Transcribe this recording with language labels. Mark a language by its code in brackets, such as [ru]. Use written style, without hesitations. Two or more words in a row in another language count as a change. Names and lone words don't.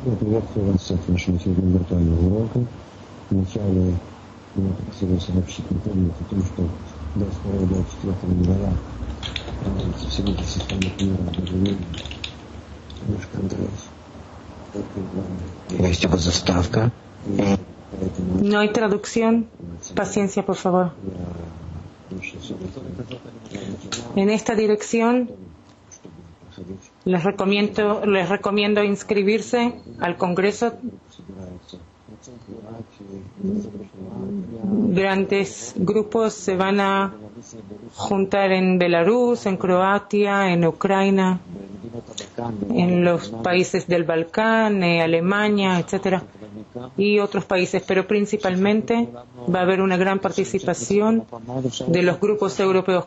[ru] Приветствую вас всех на нашем сегодня виртуальном уроке. Вначале я хотел сообщить напомнить о том, что 22-24 января проводится Всемирный социальный мира объявление наш конгресс. Есть его заставка. [es] No hay traducción. Paciencia, por favor. En esta dirección les recomiendo inscribirse al Congreso. Grandes grupos se van a juntar en Belarus, en Croacia, en Ucrania, en los países del Balcán, Alemania, etcétera, y otros países, pero principalmente va a haber una gran participación de los grupos europeos.